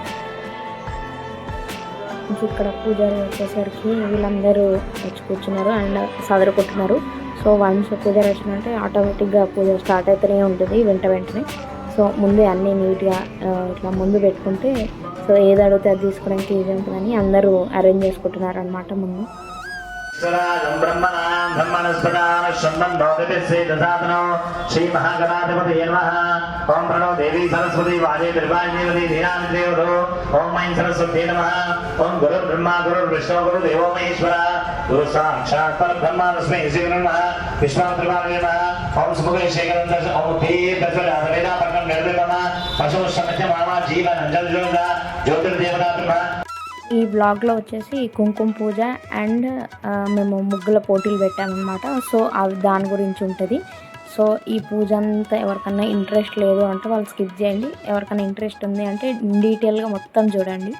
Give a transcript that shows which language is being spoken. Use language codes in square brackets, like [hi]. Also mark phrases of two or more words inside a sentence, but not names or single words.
[te] ఇక్కడ పూజారి వచ్చేసరికి వీళ్ళందరూ వచ్చి కూర్చున్నారు అండ్ సదరుకుంటున్నారు. [en] so once [te] పూజారి వచ్చినంటే ఆటోమేటిక్గా పూజ స్టార్ట్ అయితేనే ఉంటుంది వెంటనే. సో ముందే అన్నీ నీట్గా ఇట్లా ముందు పెట్టుకుంటే సో ఏది అడిగితే అది తీసుకోవడానికి ఈజీ ఉంటుందని అందరూ అరేంజ్ చేసుకుంటున్నారు అనమాట ముందు. [sa] श्री महागणाधिपति नमः। ओम प्रणो देवी सरस्वती वाजे त्रिपाणीवती धीरान्त्रेवधो। ओम ऐं सरस्वती नमः। ओम गुरु ब्रह्मा गुरु विष्णु गुरु देवो महेश्वर गुरु साक्षात् परब्रह्म तस्मै श्री गुरु नमः। विश्वामित्राय नमः। ओम सुमुखे शेखरं दर्श ओम तीर्थस्वराधवेदा परमं निर्विमम पशु समस्य मामा जीवन अंजलजोद ज्योतिर्देवता ब्रह्म. [te] ఈ బ్లాగ్లో వచ్చేసి కుంకుమ పూజ అండ్ మేము ముగ్గుల పోటీలు పెట్టామన్నమాట. సో అవి దాని గురించి ఉంటుంది. సో ఈ పూజ అంతా ఎవరికన్నా ఇంట్రెస్ట్ లేదు అంటే వాళ్ళు స్కిప్ చేయండి, ఎవరికైనా ఇంట్రెస్ట్ ఉంది అంటే డీటెయిల్గా మొత్తం చూడండి.